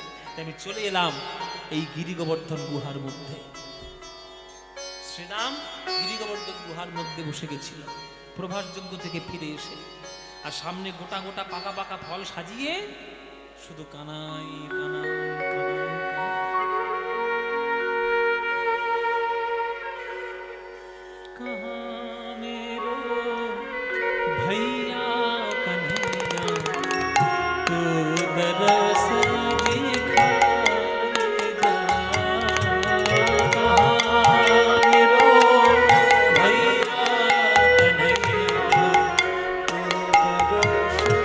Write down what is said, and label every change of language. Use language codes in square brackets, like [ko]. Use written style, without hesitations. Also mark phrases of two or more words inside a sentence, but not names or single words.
[bn] তাই আমি চলে এলাম এই গিরি গোবর্ধন গুহার মধ্যে। শ্রীরাম গিরি গোবর্ধন গুহার মধ্যে বসে গেছিল প্রভাস যজ্ঞ থেকে ফিরে এসে, আর সামনে গোটা গোটা পাকা পাকা ফল সাজিয়ে শুধু কানাই কানাই কানাই। [bra] कहाँ मेरो भैया कन्हैया तू दरस दिखा जा, कहाँ मेरो भैया कन्हैया तू दरस